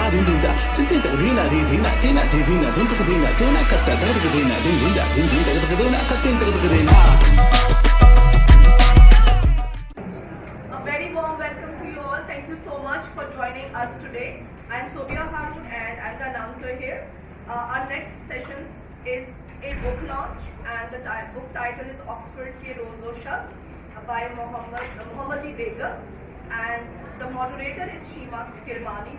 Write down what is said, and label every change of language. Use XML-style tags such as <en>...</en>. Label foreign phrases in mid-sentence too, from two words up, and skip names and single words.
<en>din din da din din tak dina di dina dina di dina din tak dina dina katta tak dina din din da din din tak dina katta tak dina. A very warm welcome to you all. Thank you so much for joining us today. I am Sobia Harun and I am the announcer here. Our next session is a book launch and the book title is Oxford Ke Rozo Shab by Mohammadi Begum, and the moderator is Sheema Kirmani.</en>